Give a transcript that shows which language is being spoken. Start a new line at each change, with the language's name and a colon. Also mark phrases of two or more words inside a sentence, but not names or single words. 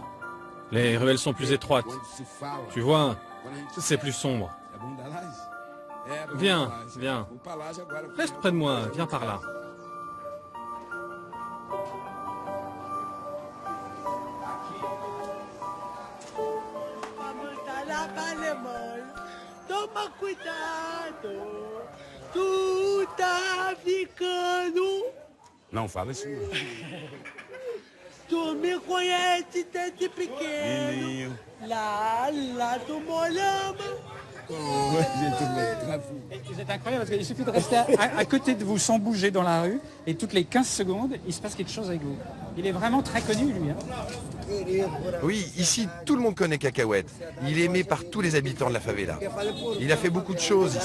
French: Les ruelles sont plus étroites. Tu vois, c'est plus sombre. Viens. Reste près de moi, viens par là.
Portuguese: Toma cuidado, tu tá ficando. Não fala isso. Tu me conhece desde pequeno. Lá, lá, tu molhama.
French: Vous êtes incroyable parce qu'il suffit de rester à côté de vous sans bouger dans la rue et toutes les 15 secondes, il se passe quelque chose avec vous. Il est vraiment très connu, lui. Oui, ici, tout le monde connaît Cacahuète. Il est aimé par tous les habitants de la favela. Il a fait beaucoup de choses ici.